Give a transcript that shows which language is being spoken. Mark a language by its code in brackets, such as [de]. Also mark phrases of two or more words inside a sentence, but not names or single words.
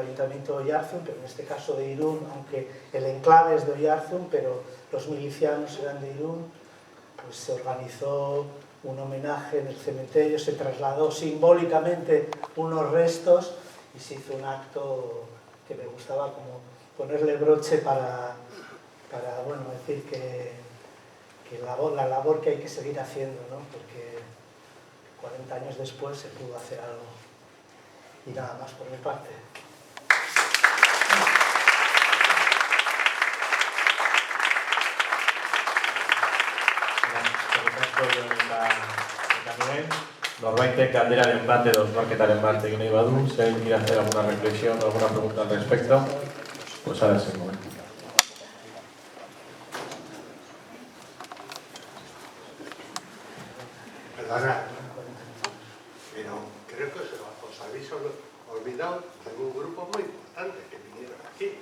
[es] Ayuntamiento de Oyarzun, pero en este caso de Irún, aunque el enclave es de Oyarzun, pero los milicianos eran de Irún, pues se organizó un homenaje en el cementerio, se trasladó simbólicamente unos restos y se hizo un acto que me gustaba como ponerle broche para bueno, decir que la labor que hay que seguir haciendo, ¿no? Porque 40 años después se pudo hacer algo. Y nada más por mi parte. [eu] Norbaitek galderaren bat edo osmarketaren bat egin nahi badu, [es] zein quiere hacer alguna reflexión o alguna pregunta al respecto, pues ahora es el momento. Perdona, pero creo que os habéis olvidado de un grupo muy importante que vinieron aquí.